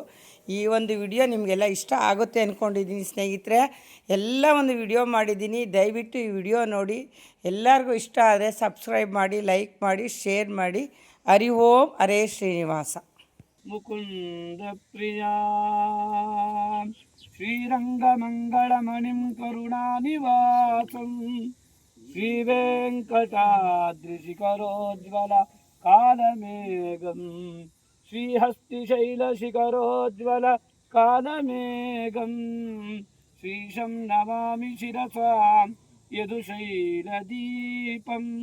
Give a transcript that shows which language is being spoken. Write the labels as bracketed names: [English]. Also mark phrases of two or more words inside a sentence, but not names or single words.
[Kannada] ಈ ಒಂದು ವಿಡಿಯೋ ನಿಮಗೆಲ್ಲ ಇಷ್ಟ ಆಗುತ್ತೆ ಅಂದ್ಕೊಂಡಿದ್ದೀನಿ ಸ್ನೇಹಿತರೆ. ಎಲ್ಲ ಒಂದು ವಿಡಿಯೋ ಮಾಡಿದ್ದೀನಿ, ದಯವಿಟ್ಟು ಈ ವಿಡಿಯೋ ನೋಡಿ. ಎಲ್ಲರಿಗೂ ಇಷ್ಟ ಆದರೆ ಸಬ್ಸ್ಕ್ರೈಬ್ ಮಾಡಿ, ಲೈಕ್ ಮಾಡಿ, ಶೇರ್ ಮಾಡಿ. [Sanskrit] ಹರಿ ಓಂ ಹರೇ ಶ್ರೀನಿವಾಸ. ಮುಕುಂದ ಪ್ರಿಯಾ ಶ್ರೀರಂಗಮಂಗಳಮಣಿಂ ಕರುಣಾನಿವಾಸಂ ಶ್ರೀವೆಂಕಟಾದ್ರಿಶಿಖರೋಜ್ವಲ ಕಾಲಮೇಘಂ ಶ್ರೀಹಸ್ತಿಶೈಲಶಿಖರೋಜ್ವಲ ಕಾಲಮೇಘಂ ಶ್ರೀಶಂ ನಮಾಮಿ ಶಿರಸಾ ಯದುಶೈಲದೀಪಂ.